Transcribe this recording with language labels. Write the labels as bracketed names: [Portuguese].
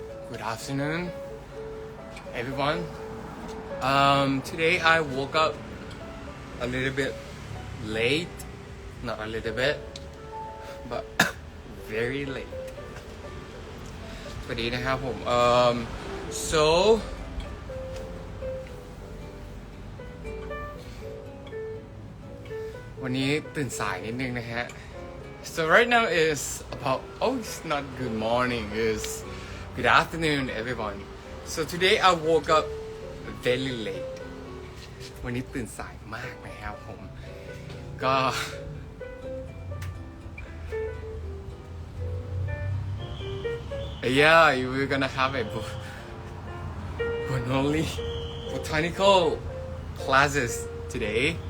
[English] Good afternoon, everyone. Today I woke up a little bit late, not a little bit, but very late. [Thai] สวัสดีนะครับผม [English] so [Thai] วันนี้ตื่นสายนิดนึงนะฮะ [English] so right now is about it's not good morning, it's good afternoon everyone. So today I woke up very late. [Thai] วันนี้ตื่นสายมากนะครับผมก็ [English] yeah, we're gonna have a only botanical classes today.